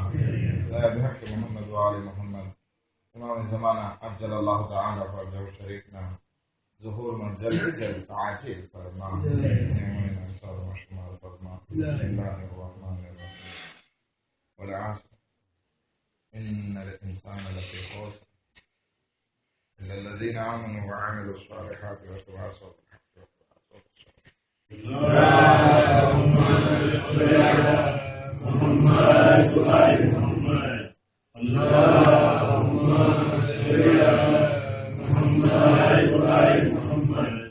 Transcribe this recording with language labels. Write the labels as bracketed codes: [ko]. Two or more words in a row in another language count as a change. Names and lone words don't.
[gu] બિહક મુહમ્મદ વ આલે મુહમ્મદ ઇમામ ઝમાના [ar] عجل الله تعالى فرجه [gu] શરીફના ઝુહૂરમાં જલ્દી જલ્દ તાજીલ ફરમા. [ar] ફરમા. بسم الله الرحمن الرحيم. والعصر إن الإنسان لفي خسر إلا الذين آمنوا وعملوا الصالحات وتواصوا بالحق وتواصوا بالصبر. اللهم صل على محمد وآل محمد. اللهم صل على محمد وآل محمد.